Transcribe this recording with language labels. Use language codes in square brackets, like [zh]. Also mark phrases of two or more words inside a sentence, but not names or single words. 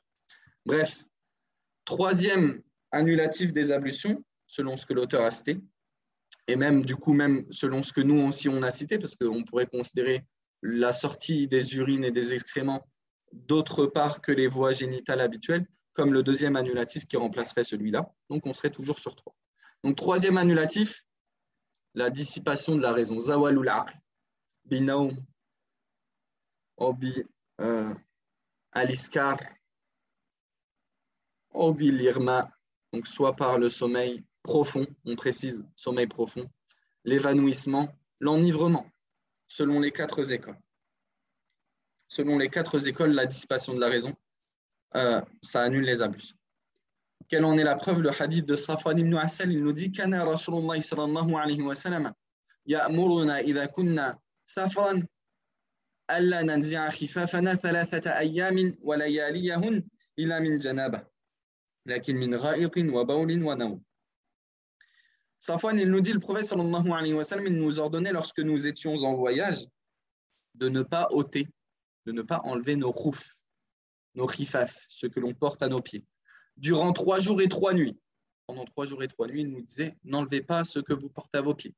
[fr] Bref, troisième annulatif des ablutions, selon ce que l'auteur a cité, et même du coup, même selon ce que nous aussi on a cité, parce qu'on pourrait considérer la sortie des urines et des excréments d'autre part que les voies génitales habituelles, comme le deuxième annulatif qui remplacerait celui-là. Donc, on serait toujours sur 3. Donc, troisième annulatif, la dissipation de la raison. [ar] زوال العقل، بالنوم، أو بالإسكار، أو بالإغماء, [fr] donc soit par le sommeil profond, on précise sommeil profond, l'évanouissement, l'enivrement, selon les 4 écoles. Selon les 4 écoles, la dissipation de la raison, ça annule les ablutions. Quelle en est la preuve? Le hadith de Safwan ibn Asal, il nous dit [ar] كان رسول الله صلى الله عليه وسلم يأمرنا إذا كنا سفرا ألا ننزع خفافنا ثلاثة أيام ولياليهن إلا من جنابة لكن من غائط وبول ونوم. [fr] Safwan, il nous dit, le prophète [ar] صلى الله عليه وسلم, [fr] il nous ordonnait lorsque nous étions en voyage de ne pas ôter, de ne pas enlever nos khouf, nos khifaf, ce que l'on porte à nos pieds. Durant 3 jours et 3 nuits. Pendant 3 jours et 3 nuits, il nous disait, n'enlevez pas ce que vous portez à vos pieds.